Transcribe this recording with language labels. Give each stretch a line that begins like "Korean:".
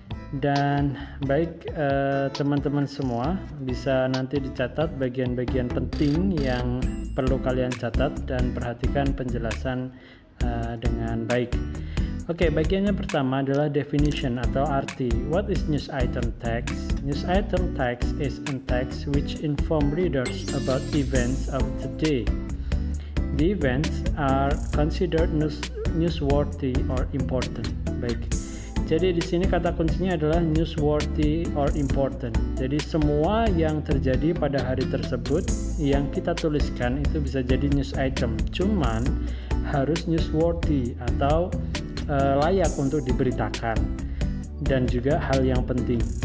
Indonesian: Dan baik teman-teman semua, bisa nanti dicatat bagian-bagian penting yang perlu kalian catat dan perhatikan penjelasan dengan baik. Oke, bagiannya pertama adalah definition atau arti.
English: What is news item text? News item text is a text which inform readers about events of the day. The events are considered newsworthy or important.
Indonesian: Baik. Jadi di sini kata kuncinya adalah
English: newsworthy or important.
Indonesian: Jadi semua yang terjadi pada hari tersebut yang kita tuliskan itu bisa jadi news item. Cuman harus newsworthy atau layak untuk diberitakan dan juga hal yang penting.